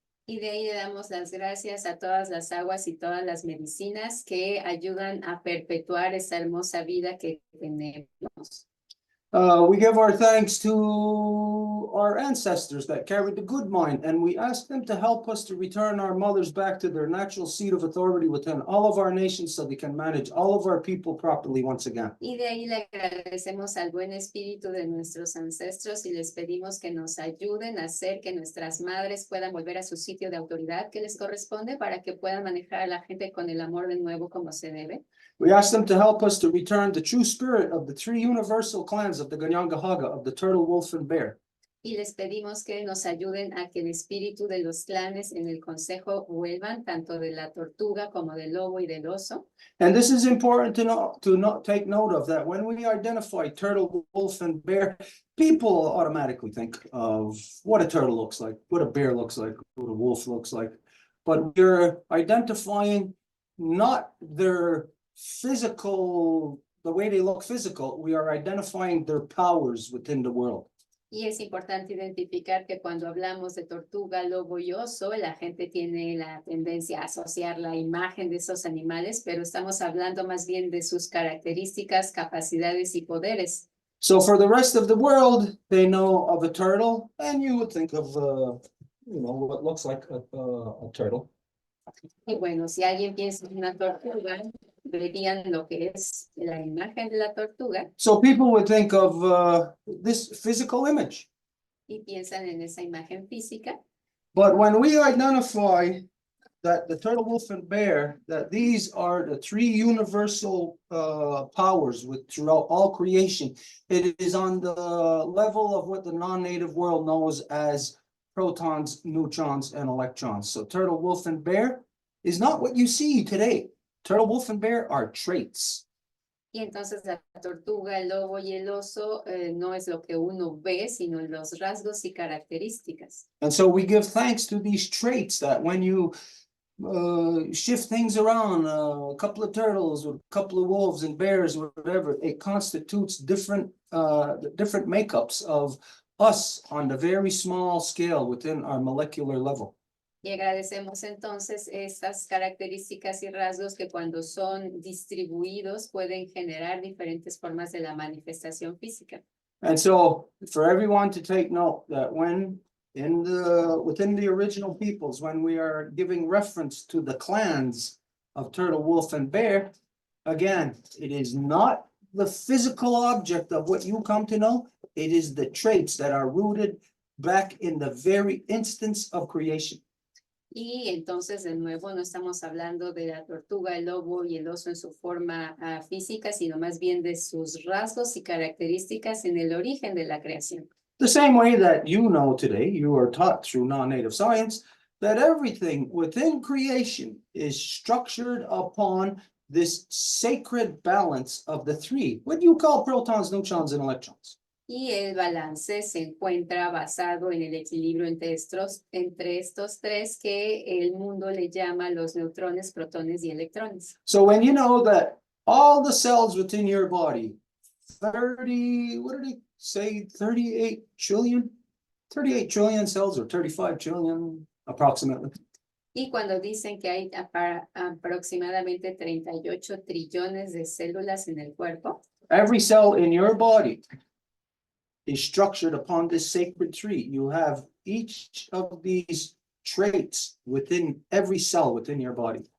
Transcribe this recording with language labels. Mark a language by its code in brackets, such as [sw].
[es] Y de ahí le damos las gracias a todas las aguas y todas las medicinas que ayudan a perpetuar esa hermosa vida que tenemos. [en] We give our thanks to our ancestors that carried the good mind, and we ask them to help us to return our mothers back to their natural seat of authority within all of our nations, so they can manage all of our people properly once again. [es] Y de ahí le agradecemos al buen espíritu de nuestros ancestros y les pedimos que nos ayuden a hacer que nuestras madres puedan volver a su sitio de autoridad que les corresponde, para que puedan manejar a la gente con el amor de nuevo como se debe. [en] We ask them to help us to return the true spirit of the three universal clans of the Ganyangahaga, of the turtle, wolf, and bear. [es] Y les pedimos que nos ayuden a que el espíritu de los clanes en el consejo vuelvan, tanto de la tortuga como del lobo y del oso. [en] And this is important to not take note of, that when we identify turtle, wolf, and bear, people automatically think of what a turtle looks like, what a bear looks like, what a wolf looks like. But we're identifying not their physical, the way they look physical, we are identifying their powers within the world. [es] Y es importante identificar que cuando hablamos de tortuga, lobo y oso, la gente tiene la tendencia a asociar la imagen de esos animales, pero estamos hablando más bien de sus características, capacidades y poderes. [en] So for the rest of the world, they know of a turtle, and you would think of, what looks like a turtle. [es] Y bueno, si alguien piensa en una tortuga, verían lo que es la imagen de la tortuga [en] So people would think of this physical image. [es] y piensan en esa imagen física. [en] But when we identify that the turtle, wolf, and bear, that these are the three universal powers throughout all creation, it is on the level of what the non-native world knows as protons, neutrons, and electrons. So turtle, wolf, and bear is not what you see today. Turtle, wolf, and bear are traits. [es] Y entonces la tortuga, el lobo y el oso no es lo que uno ve, sino los rasgos y características. [en] And so we give thanks to these traits, that when you shift things around, a couple of turtles or a couple of wolves and bears, whatever, it constitutes different makeups of us on the very small scale within our molecular level. [es] Y agradecemos entonces estas características y rasgos que cuando son distribuidos pueden generar diferentes formas de la manifestación física. [en] And so for everyone to take note that when within the original peoples, when we are giving reference to the clans of turtle, wolf, and bear, again, it is not the physical object of what you come to know. It is the traits that are rooted back in the very instance of creation. [es] Y entonces de nuevo no estamos hablando de la tortuga, el lobo y el oso en su forma física, sino más bien de sus rasgos y características en el origen de la creación. [en] The same way that you know today, you are taught through non-native science, that everything within creation is structured upon this sacred balance of the three. What do you call protons, neutrons, and electrons? [es] Y el balance se encuentra basado en el equilibrio entre estos tres que el mundo le llama los neutrones, protones y electrones. [en] So when you know that all the cells within your body, 38 trillion? 38 trillion cells, or 35 trillion approximately. [es] Y cuando dicen que hay aproximadamente 38 trillones de células en el cuerpo, [en] Every cell in your body is structured upon this sacred tree. You have each of these traits within every cell within your body.